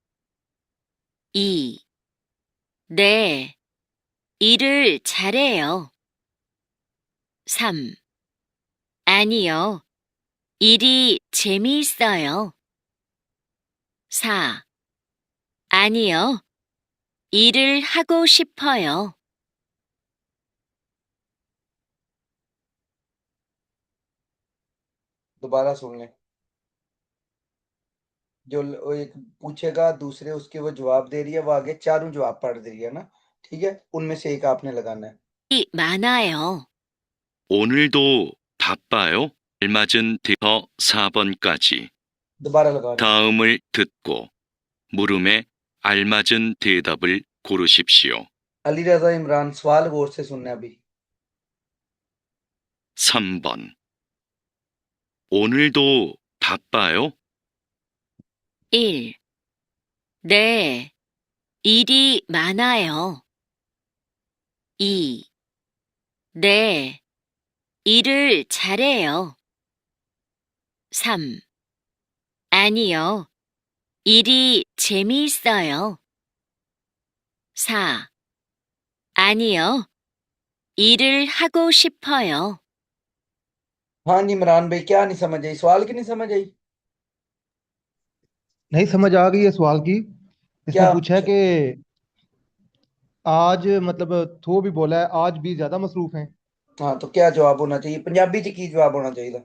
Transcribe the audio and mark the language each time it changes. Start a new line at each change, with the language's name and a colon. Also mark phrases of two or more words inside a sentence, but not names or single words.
Korean: 2. 네, 일을 잘해요. 3. 아니요, 일이 재미있어요. 4. 아니요. 일을 하고 싶어요.
Urdu: دوبارہ سن لیں. جو وہ ایک پوچھے گا، دوسرے اس کے وہ جواب دے رہی ہے، وہ آگے چاروں جواب پڑھ دے رہی ہے نا، ٹھیک ہے، ان میں سے ایک آپ نے لگانا ہے.
Korean: 일이 많아요. 오늘도 바빠요? 알맞은 대서 4번까지.
Urdu: دوبارہ لگا رہے ہیں.
Korean: 다음을 듣고 물음에 알맞은 대답을 고르십시오.
Urdu: علی رضا عمران، سوال غور سے سننا ہے ابھی.
Korean: 3번. 오늘도 바빠요? 1. 네. 일이 많아요. 2. 네. 일을 잘해요. 3. 아니요. 일이 재미있어요. 4. 아니요. 일을 하고 싶어요.
Urdu: ہاں جی عمران بھائی، کیا نہیں سمجھ آئی? سوال کی نہیں سمجھ آئی? نہیں سمجھ آ گئی ہے سوال کی۔ اس نے کیا? پوچھا ہے کہ آج مطلب تھو بھی بولا ہے، آج بھی زیادہ مصروف ہیں. ہاں، تو کیا جواب ہونا چاہیے؟ پنجابی
Punjabi: چ کی
Urdu: جواب ہونا چاہیے?